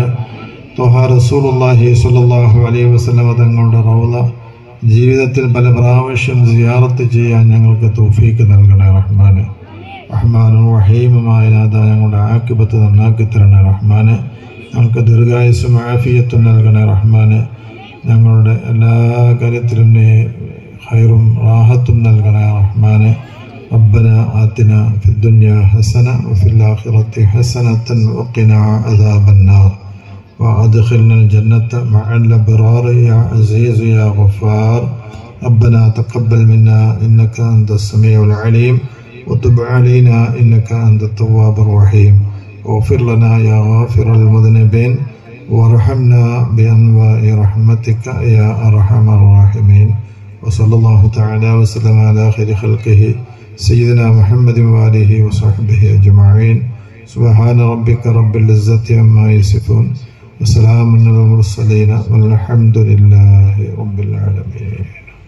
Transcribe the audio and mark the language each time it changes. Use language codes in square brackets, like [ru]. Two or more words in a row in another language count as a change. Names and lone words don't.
[ar] طه رسول الله صلى الله عليه وسلم [ml] തങ്ങളുടെ റൗള ജീവിതത്തിൽ പല പ്രാവശ്യം സിയാറത്ത് ചെയ്യാൻ ഞങ്ങൾക്ക് തൗഫീഖ് നൽകണേ റഹ്മാനെ. റഹ്മാനും റഹീമുമായ നാഥ, ഞങ്ങളുടെ ആഖിബത്ത് നന്നാക്കി തരണേ റഹ്മാനെ. ഞങ്ങൾക്ക് ദീർഘായുസ്സും ആഫിയത്തും നൽകണേ റഹ്മാനെ. ഞങ്ങളുടെ എല്ലാ കാര്യത്തിലും നീ ഖൈറും റാഹത്തും നൽകണേ റഹ്മാനെ. [ar] ربنا آتنا في الدنيا حسنة وفي الآخرة حسنة وقنا عذاب النار وأدخلنا الجنة مع الأبرار يا عزيز يا غفار. ربنا تقبل منا إنك أنت السميع العليم وتب علينا إنك أنت التواب الرحيم. واغفر لنا يا غافر المذنبين وارحمنا بأنواع رحمتك يا أرحم الراحمين. وصلى الله تعالى وسلم على خير خلقه سيدنا محمد وآله وصحبه أجمعين. سبحان ربك رب العزة عما يصفون وسلام على المرسلين والحمد لله رب العالمين.